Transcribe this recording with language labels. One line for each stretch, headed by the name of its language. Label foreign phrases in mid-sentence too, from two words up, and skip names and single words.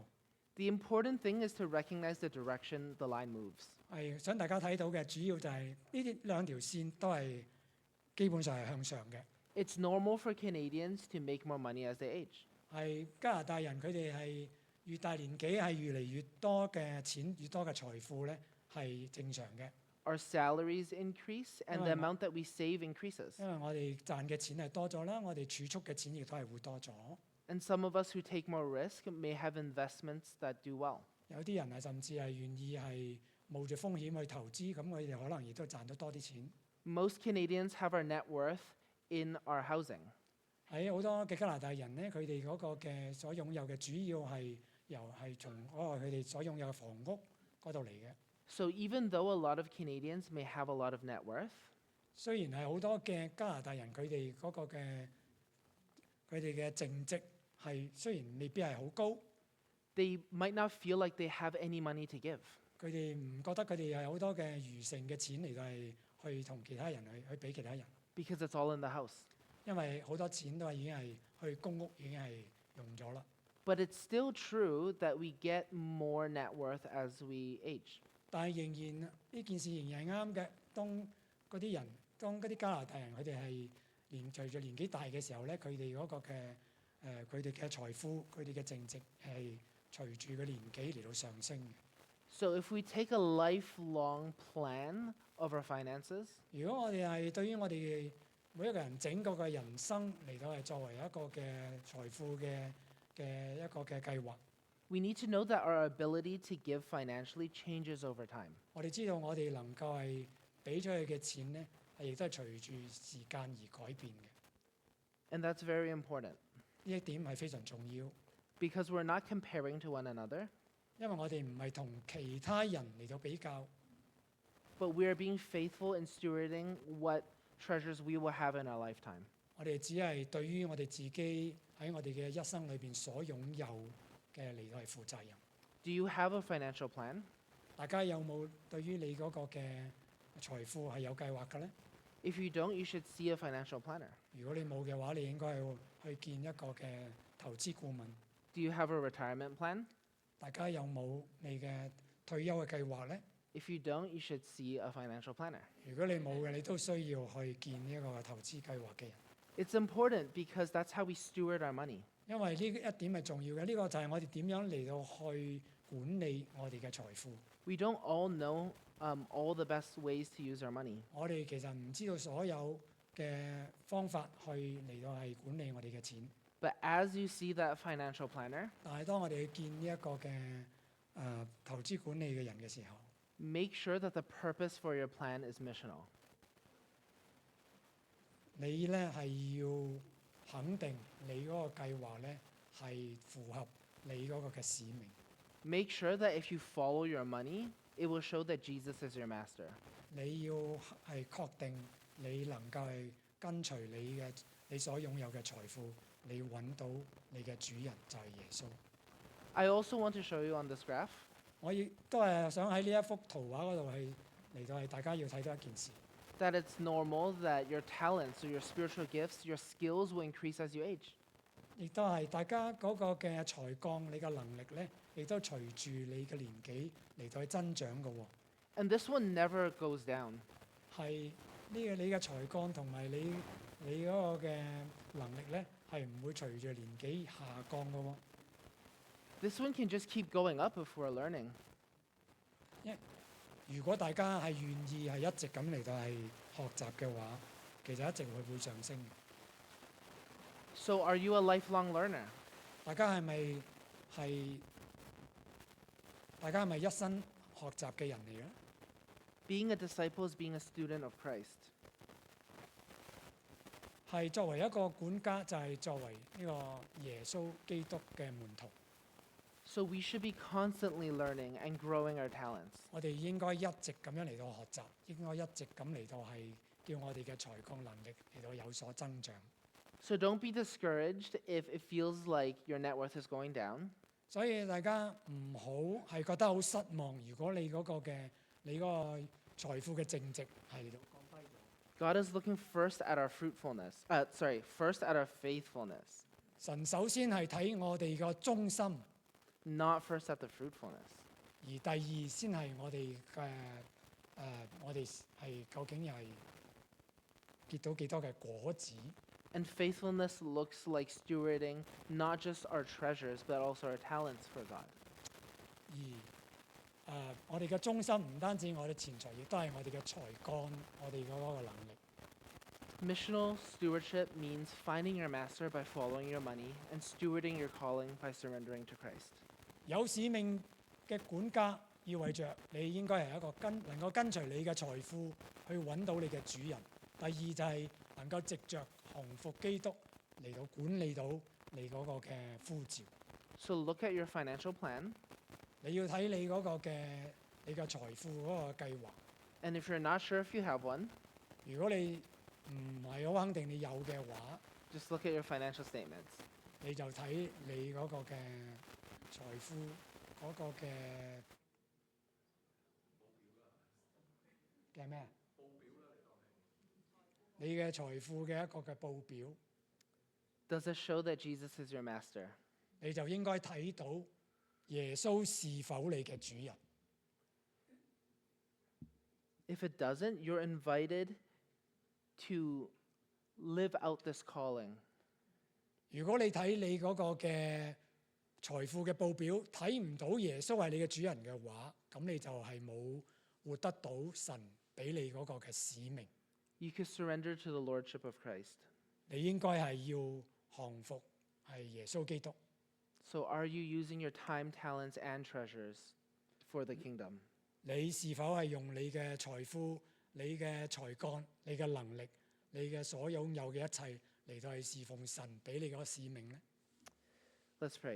English: The important thing is to recognize the direction the line moves.
Cantonese: 係想大家睇到嘅主要就係呢啲兩條線都係基本上係向上嘅。
English: It's normal for Canadians to make more money as they age.
Cantonese: 係加拿大人佢哋係越大年紀係越嚟越多嘅錢，越多嘅財富咧係正常嘅，
English: Our salaries increase and the Right. amount that we save increases.
Cantonese: 因為我哋賺嘅錢係多咗啦，我哋儲蓄嘅錢亦都係會多咗。
English: And some of us who take more risk may have investments that do well.
Cantonese: 有啲人係甚至係願意係冒住風險去投資，咁佢哋可能亦都賺到多啲錢。
English: Most Canadians have our net worth in our housing.
Cantonese: 喺好多嘅加拿大人咧，佢哋嗰個嘅所擁有嘅主要係從嗰個佢哋所擁有嘅房屋嗰度嚟嘅。
English: So even though a lot of Canadians may have a lot of net worth,
Cantonese: 雖然係好多嘅加拿大人佢哋嗰個佢哋嘅淨值係雖然未必係好高，
English: they might not feel like they have any money to give.
Cantonese: 佢哋唔覺得佢哋有好多嘅餘剩嘅錢嚟到係去同其他人去俾其他人，
English: Because it's all in the house.
Cantonese: 因為好多錢都係已經係去公屋已經係用咗啦。
English: But it's still true that we get more net worth as we age.
Cantonese: 但係仍然呢件事仍然係啱嘅。當嗰啲加拿大人佢哋係隨住年紀大嘅時候咧，佢哋嗰個嘅佢哋嘅財富、佢哋嘅淨值係隨住個年紀嚟到上升嘅。
English: So if we take a lifelong plan of our finances,
Cantonese: 如果我哋係對於我哋每一個人整個嘅人生嚟到係作為一個嘅財富嘅一個嘅計劃，
English: we need to know that our ability to give financially changes over time.
Cantonese: 我哋知道我哋能夠係俾出去嘅錢咧，係亦都係隨住時間而改變嘅。
English: And that's very important
Cantonese: 呢一點係非常重要，
English: because we're not comparing to one another,
Cantonese: 因為我哋唔係同其他人嚟到比較，
English: but we are being faithful in stewarding what treasures we will have in our lifetime.
Cantonese: 我哋只係對於我哋自己喺我哋嘅一生裏邊所擁有嘅嚟到係負責任。
English: Do you have a financial plan?
Cantonese: 大家有冇對於你嗰個嘅財富係有計劃嘅咧？
English: If you don't, you should see a financial planner.
Cantonese: 如果你冇嘅話，你應該係去見一個嘅投資顧問。
English: Do you have a retirement plan?
Cantonese: 大家有冇你嘅退休嘅計劃咧？
English: If you don't, you should see a financial planner.
Cantonese: 如果你冇嘅，你都需要去見呢一個投資計劃嘅人，
English: It's important because that's how we steward our money.
Cantonese: 因為呢一點係重要嘅。呢個就係我哋點樣嚟到去管理我哋嘅財富。
English: We don't all know all the best ways to use our money.
Cantonese: 我哋其實唔知道所有嘅方法去嚟到係管理我哋嘅錢，
English: But as you see that financial planner,
Cantonese: 但係當我哋去見呢一個嘅投資管理嘅人嘅時候，
English: make sure that the purpose for your plan is missional.
Cantonese: 你咧係要肯定你嗰個計劃咧係符合你嗰個嘅使命。
English: Make sure that if you follow your money, it will show that Jesus is your master.
Cantonese: 你要係確定你能夠係跟隨你所擁有嘅財富，你揾到你嘅主人就係耶穌。
English: I also want to show you on this graph
Cantonese: 我亦都係想喺呢一幅圖畫嗰度係嚟到係大家要睇到一件事，
English: that it's normal that your talents or your spiritual gifts, your skills will increase as you age.
Cantonese: 亦都係大家嗰個嘅才幹、你嘅能力咧，亦都隨住你嘅年紀嚟到去增長嘅喎。
English: And this one never goes down.
Cantonese: 係呢個你嘅才幹同埋你嗰個嘅能力咧，係唔會隨住年紀下降嘅喎。
English: This one can just keep going up if we're learning.
Cantonese: 如果大家係願意係一直咁嚟到係學習嘅話，其實一直會上升嘅。
English: So are you a lifelong learner?
Cantonese: 大家係咪一生學習嘅人嚟嘅？
English: Being a disciple is being a student of Christ.
Cantonese: 係作為一個管家，就係作為呢個耶穌基督嘅門徒。
English: So we should be constantly learning and growing our talents.
Cantonese: 我哋應該一直咁樣嚟到學習，應該一直咁嚟到係叫我哋嘅才幹能力嚟到有所增長。
English: So don't be discouraged if it feels like your net worth is going down.
Cantonese: 所以大家唔好係覺得好失望。如果你嗰個財富嘅淨值係嚟到降低咗，
English: God is looking first at our fruitfulness. First at our faithfulness,
Cantonese: 神首先係睇我哋個忠心，
English: not first at the fruitfulness.
Cantonese: 而第二先係我哋嘅我哋係究竟係結到幾多嘅果子。
English: And faithfulness looks like stewarding not just our treasures, but also our talents for God.
Cantonese: 而我哋嘅中心唔單止我哋錢財，亦都係我哋嘅才幹，我哋嗰個能力。
English: Missional stewardship means finding your master by following your money and stewarding your calling by surrendering to Christ.
Cantonese: 有使命嘅管家意味着你應該係一個能夠跟隨你嘅財富去揾到你嘅主人。第二就係能夠藉着降服基督嚟到管理到你嗰個嘅呼召。
English: So look at your financial plan,
Cantonese: 你要睇你嗰個嘅你嘅財富嗰個計劃。
English: and if you're not sure if you have one,
Cantonese: 如果你唔係好肯定你有嘅話，
English: just look at your financial statements.
Cantonese: 你就睇你嗰個嘅財富嗰個嘅咩？你嘅財富嘅一個嘅報表，
English: Does it show that Jesus is your master?
Cantonese: 你就應該睇到耶穌是否你嘅主人。
English: If it doesn't, you're invited to live out this calling.
Cantonese: 如果你睇你嗰個嘅財富嘅報表睇唔到耶穌係你嘅主人嘅話，咁你就係冇活得到神俾你嗰個嘅使命。
English: You can surrender to the lordship of Christ.
Cantonese: 你應該係要降服係耶穌基督。
English: So are you using your time, talents, and treasures for the kingdom?
Cantonese: 你是否係用你嘅財富、你嘅才幹、你嘅能力、你嘅所擁有嘅一切嚟到去侍奉神俾你嗰個使命呢？
English: Let's pray.